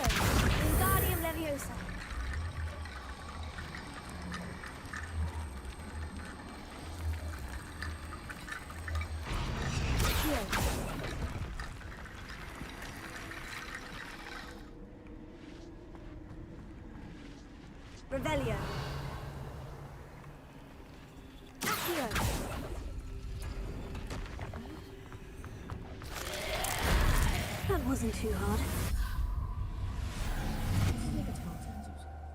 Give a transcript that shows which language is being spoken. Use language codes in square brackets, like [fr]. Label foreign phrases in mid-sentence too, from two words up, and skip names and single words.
[en] Wingardium Leviosa. Accio. Revelio. Accio. That wasn't too hard. [zh] 是那个挑战是不是？